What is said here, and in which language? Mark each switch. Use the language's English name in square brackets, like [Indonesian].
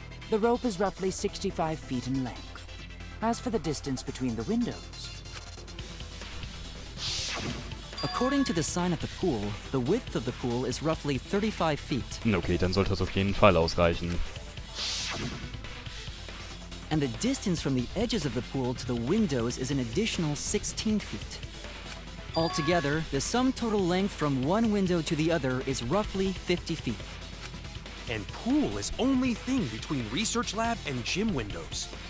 [English] The rope is roughly 65 feet in length. As for the distance between the windows... According to the sign at the pool, the width of the pool is roughly 35 feet. [German] Okay, dann sollte das auf jeden Fall ausreichen. [English] And the distance from the edges of the pool to the windows is an additional 16 feet. Altogether, the sum total length from one window to the other is roughly 50 feet. And pool is only thing between research lab and gym windows.